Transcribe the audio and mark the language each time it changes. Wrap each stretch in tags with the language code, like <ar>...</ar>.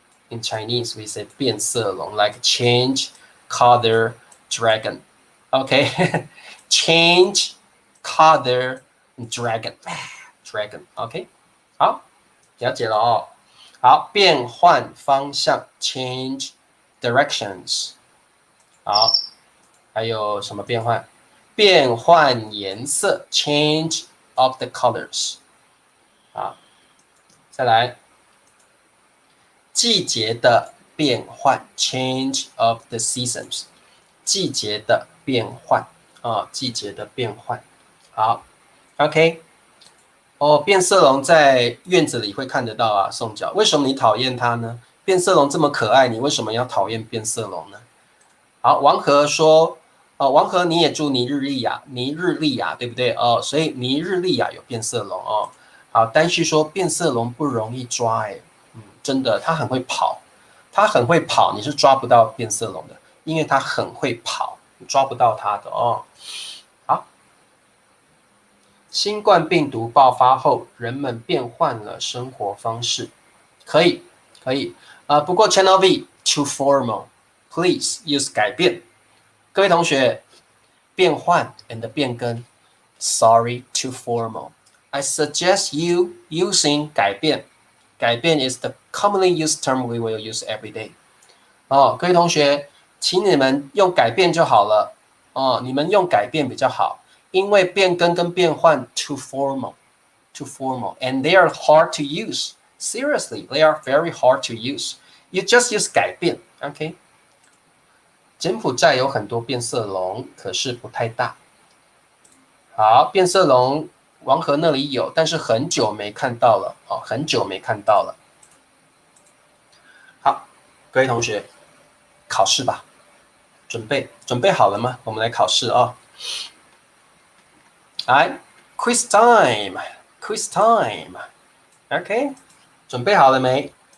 <en>In Chinese, we say 变色龙 like change color dragon. OK, change color dragon. Dragon.</en> <zh>OK, 好，了解了好，变换方向</zh> <en>change directions.</en> <zh>好，还有什么变换？变换颜色</zh> <en>change of the colors.</en> <zh>好，再来。季节的变换</zh> <en>change of the seasons，</en> <zh>季节的变换季节的变换。好 ，OK， 变色龙在院子里会看得到啊，宋角。为什么你讨厌它呢？变色龙这么可爱，你为什么要讨厌变色龙呢？好，王和说，王和你也住尼日利亚，对不对所以尼日利亚有变色龙好，丹旭说变色龙不容易抓真的，它很会跑，你是抓不到变色龙的，因为它很会跑，你抓不到它的好，新冠病毒爆发后，人们变换了生活方式，可以不过 Channel V</zh> <en>too formal，please use</en> <zh>改变。各位同学，</zh> <en>变换 and 变更 ，sorry too formal。I suggest you using 改变。改变 is the commonly used term we will use every day.</en> <zh>各位同学，请你们用改变就好了你们用改变比较好，因为变更跟变换</zh> <en>too formal, and they are hard to use. Seriously, they are very hard to use. You just use 改变 ，OK？</en> <zh>柬埔寨有很多变色龙，可是不太大。好，变色龙。王河那里有，但是很久没看到了很久没看到了。好，各位同学，考试吧，准备好了吗？我们来考试来 ，</zh> <en>quiz time，quiz time，</en> <zh>OK， 准备好了没？</zh>